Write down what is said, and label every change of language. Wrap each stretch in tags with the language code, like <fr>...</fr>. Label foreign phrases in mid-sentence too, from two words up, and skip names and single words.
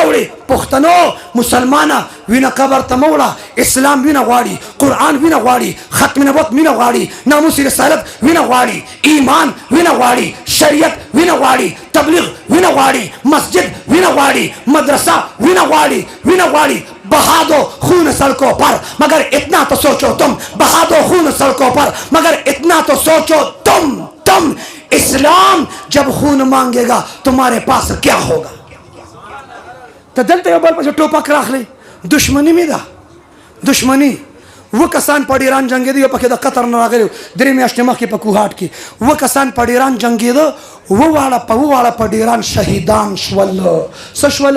<ps>وړې پښتنو مسلمانه وینه قبر ته مه وړه اسلام وینه غواړي قرآن وینه غواړي ختم نبوت وینه غواړي ناموس رسالت وینه غواړي ایمان وینه غواړي شریعت وینه غواړي تبلیغ وینه غواړي مسجد وینه غواړي مدرسه وینه غواړي وینه غواړي</ps> <ur>بہا دو خون سڑکوں پر مگر اتنا تو سوچو تم بہا دو خون سڑکوں پر مگر اتنا تو سوچو تم اسلام جب خون مانگے گا تمہارے پاس کیا ہوگا</ur> <ps>ته دلته یو بل پسې ټوپک راخلی دشمني مې ده دشمني کسان په ډیران جنګېده یو پکې د قطر نه راغلی 3 میاشتې مخکې په کوهاټ کې کسان په ډیران جنګېده واړه په ډیران شهیدان شول څه</ps>